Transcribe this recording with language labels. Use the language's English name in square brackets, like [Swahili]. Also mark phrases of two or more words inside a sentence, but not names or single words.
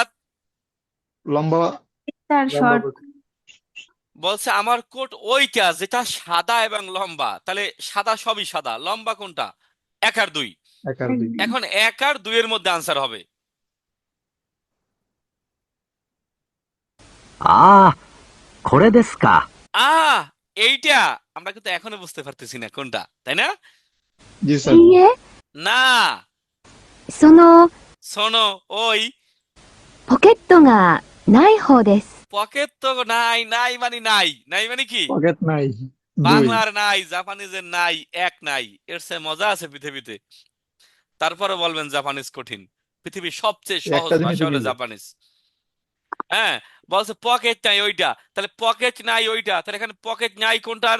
[Bangla] লম্বা। 4 লম্বা শর্ট। বলছি। বলছে আমার কোট ওইটা যেটা সাদা এবং লম্বা। তাহলে সাদা সবই সাদা, লম্বা কোনটা? 1 আর 2। 1 আর 2। এখন 1 আর 2 এর মধ্যে আনসার হবে। [Japanese] ああ、これですか。 [Bangla] এইটা আমরা কিন্তু এখনো বুঝতে পারতেছি না কোনটা, তাই না? জি [Japanese] い [Bangla] স্যার। [Japanese] いえ、 [Bangla] না, [Japanese] その [Bangla] শোনো, ওই [Japanese] ポケットがない方です。 [Bangla] পকেট তো নাই, নাই মানে নাই, নাই মানে কি? পকেট নাই। 2। বাংলার নাই, জাপানিজের নাই, এক নাই। এর চেয়ে মজা আছে পৃথিবীতে? তারপরে বলবেন জাপানিজ কঠিন। পৃথিবীর সবচেয়ে এই সহজ একটা জিনিস ভাষা হলো কি বল? জাপানিজ। হ্যাঁ, বলছে পকেট নাই ওইটা, তাহলে পকেট নাই ওইটা, তাহলে এখানে পকেট নাই কোনটার?